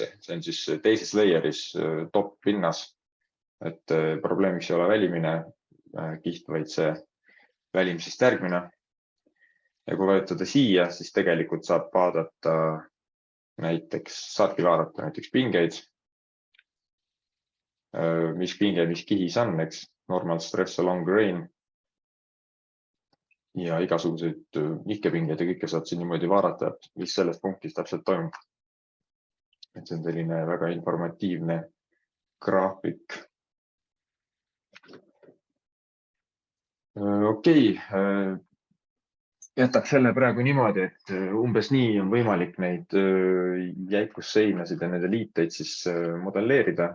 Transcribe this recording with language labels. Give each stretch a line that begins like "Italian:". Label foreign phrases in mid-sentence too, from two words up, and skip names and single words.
Estonian: See on siis teises layer'is top pinnas, et probleemiks ei ole välimine kiht, vaid see välimisest järgmine. Ja kui vajutada siia, siis tegelikult saab vaadata saadki vaadata näiteks pingeid, mis pinge, mis kihis on, eks,
English: normal stress along grain.
Estonian: Ja igasuguseid nihkepingeid ja kõike saad siin niimoodi vaadata, mis selles punktis täpselt toimub. Et see on selline väga informatiivne graafik. Okei, jätaks selle praegu niimoodi, et umbes nii on võimalik neid jäikusseinasid ja nende liiteid siis modelleerida.